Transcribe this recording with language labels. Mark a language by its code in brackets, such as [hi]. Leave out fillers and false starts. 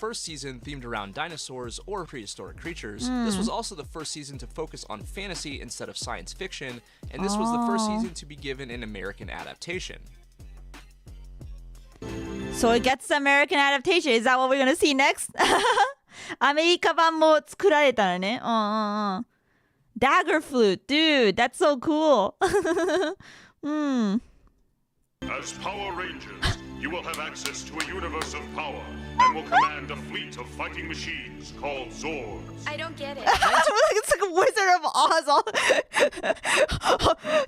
[en] This was the first season themed around dinosaurs or prehistoric creatures. This was also the first season to focus on fantasy instead of science fiction, and this was the first season to be given an American adaptation. So it gets the American adaptation. Is that what we're gonna see next? [ja] アメリカ版も作られたのね。 [en] Dagger flute, dude, that's so cool. As Power Rangers, you will have access to a universe of power and will command a fleet of fighting machines called Zords. I don't get it. It's like a Wizard of Oz.